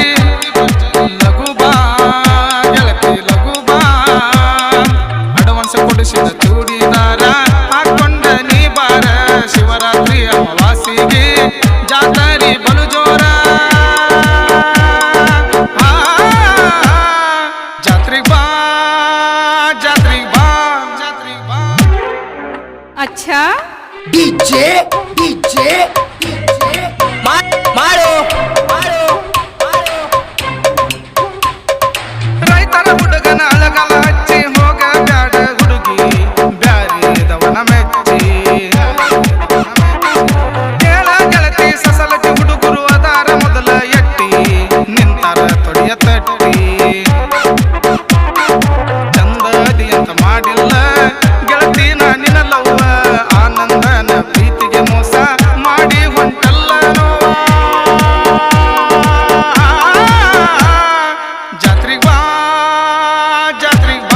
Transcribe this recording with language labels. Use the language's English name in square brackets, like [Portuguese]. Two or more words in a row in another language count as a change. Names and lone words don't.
[Kannada] ಲಘು ಬಾ ಗೆಳತಿ ಲಘು ಬಾ ಅಡ್ವಾನ್ಸ್ ಕೊಡಿಸಿದ ಚೂಡಿದಾರ ಹಾಕೊಂಡ ನೀ ಬಾರ ಶಿವರಾತ್ರಿ ಅಮಾವಾಸಿಗೆ ಜಾತ್ರೆ ಬಲು ಜೋರ ಜಾತ್ರೆಗೆ ಬಾ ಜಾತ್ರೆಗೆ ಬಾ ಜಾತ್ರೆಗೆ ಬಾ अच्छा [Hindi] डीजे डीजे डीजे मारो मारो [Kannada] ರೈತರ ಹುಡುಗನ ಅಳಗಲ ಹಚ್ಚಿ ಹೋಗ ಬ್ಯಾಡ ಹುಡುಗಿ ಬ್ಯಾರಿದವನ ಮೆಚ್ಚಿ ಕೇಳ ಗೆಳತಿ ಸಸಲಟಿ ಹುಡುಗರು ಅದಾರ ಮೊದಲ ಎಟ್ಟಿ ನಿಂತಾರ ತೊಡಿಯ ತಟ್ಟಿ ಚಂದದಿ ಅಂತ ಮಾಡಿಲ್ಲ ಗೆಳತಿ ನಿನ್ನ ಲವ್ವ ಆನಂದನ ಪ್ರೀತಿಗೆ ಮೋಸ ಮಾಡಿ ಹೊಂಟಲ್ಲ ನೋವ ಜಾತ್ರೆಗೆ ಬಾ ಜಾತ್ರೆಗೆ ಬಾ